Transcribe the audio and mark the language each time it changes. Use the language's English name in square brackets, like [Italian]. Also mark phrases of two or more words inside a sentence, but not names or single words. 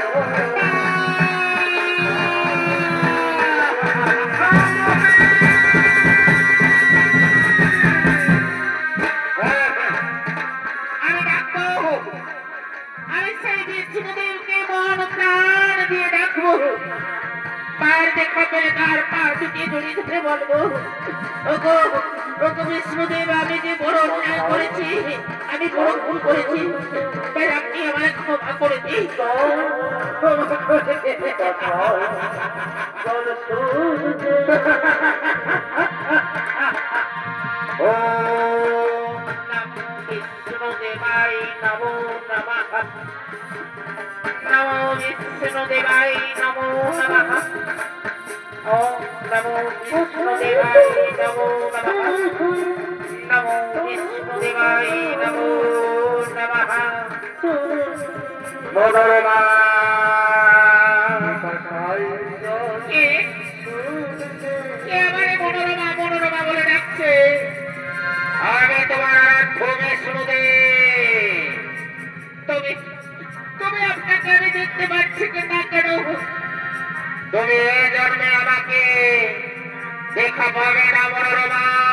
[Bangla] আমি ডাকবো, আমি সেই বিষ্ণুদেবকে মন প্রাণ দিয়ে ডাকবো। পায়ের দেখা পেলে তার পা দুটি জড়িয়ে ধরে বলবো, ওগো ওগো বিষ্ণুদেব, আমি যে বড় অন্যায় করেছি, আমি বড় ভুল করেছি, তাই আপনি আমায় ক্ষমা করে দিন। [Sanskrit] ওম নমো বিষ্ণুদেবায় নমো নমঃ। নমো বিষ্ণুদেবায় নমো নমঃ। ওম নমো বিষ্ণুদেবায় নমো নমঃ। নমো বিষ্ণুদেবায় নমো নমঃ। [Bangla] মনোরমা মনোরমা মনোরমা বলে ডাকছে। আমি তোমার বিষ্ণুদেব। তুমি আপনাকে আমি দেখতে পাচ্ছি কিনা তুমি এই জন্মে আমাকে দেখা পাবে না মনোরমা।